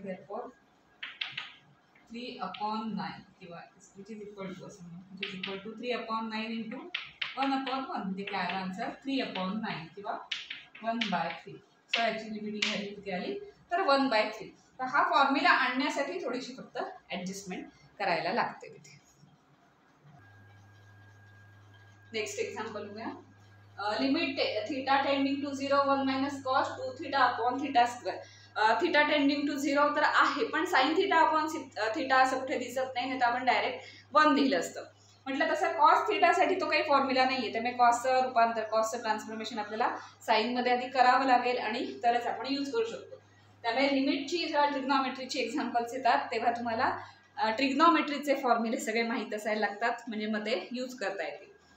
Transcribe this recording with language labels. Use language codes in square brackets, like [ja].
[en] therefore 3 upon 9 [mr] किंवा [en] which is equal to [mr] असं म्हणू, [en] which is equal to 3 upon 9 into 1 upon 1 [mr] म्हणजे काय आला आन्सर [en] 3 upon 9 किंवा 1/3. [mr] सो याची लिमिटिंग व्हॅल्यू किती आली तर 1/3. तर हा फॉर्म्युला आणण्यासाठी थोडीशी फक्त ऍडजस्टमेंट करायला लागते तिथे. नेक्स्ट एक्झाम्पल बघूया. Limit theta tending to 0 1 minus cos 2 theta upon theta square. Theta tending to 0 तर आहे, पण साइन थीटा अपॉन थीटा असं कुठे दिसत नाही, नाही तर आपण डायरेक्ट 1 लिहिलं असतं. म्हटलं तसं कॉस थीटासाठी तो काही फॉर्म्युला नाहीये, त्यामुळे कॉसचं रूपांतर, कॉसचं ट्रान्सफॉर्मेशन आपल्याला साइन मध्ये आधी करावं लागेल आणि तरच आपण यूज करू शकतो. त्यामुळे लिमिटची जेव्हा ट्रिग्नॉमेट्रीची एक्झाम्पल्स येतात तेव्हा तुम्हाला ट्रिग्नॉमेट्रीचे फॉर्म्युले सगळे माहीत असायला लागतात, म्हणजे मग ते यूज करता येतील.